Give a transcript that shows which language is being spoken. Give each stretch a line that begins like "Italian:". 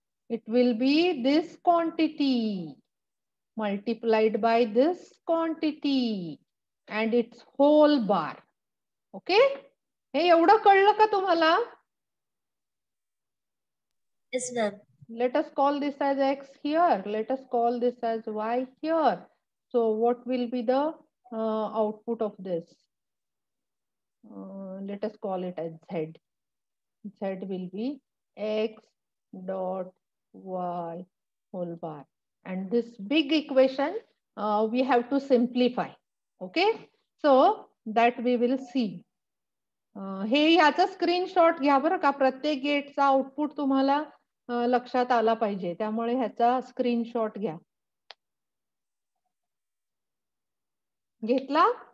English: It will be this quantity multiplied by this quantity and its whole bar. Okay?
Marathi: हे एवढं कळलं का तुम्हाला?
English: Yes, ma'am. Let us call this as X here. Let us call this as Y here. So what will be the output of this? Let us call it as Z. Z will be X dot Y whole bar. And this big equation we have to simplify. Okay. So that we will see.
Marathi: हे ह्याचा screenshot घ्या बरं का, प्रत्येक गेटचा output तुम्हाला लक्षात आला पाहिजे, त्यामुळे ह्याचा स्क्रीनशॉट घ्या. घेतला?